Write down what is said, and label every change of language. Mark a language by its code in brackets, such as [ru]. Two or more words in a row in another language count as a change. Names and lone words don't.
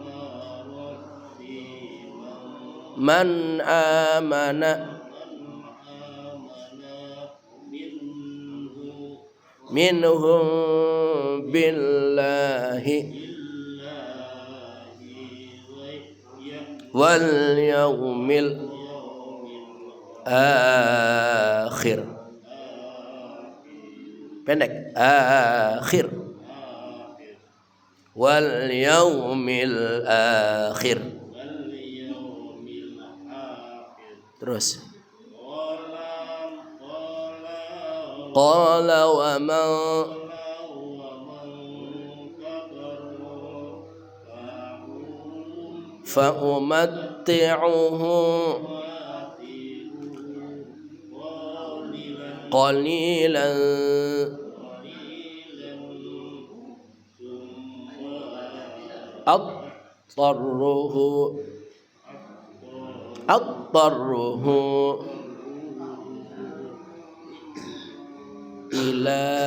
[ar] man amana minhum billahi wal yaumil akhir. [id] Pendek, akhir. [ar] Wal yaumil akhir. [id] Terus. [ar] Qala wa man fa umatti'uhu qalilan attaruhu ila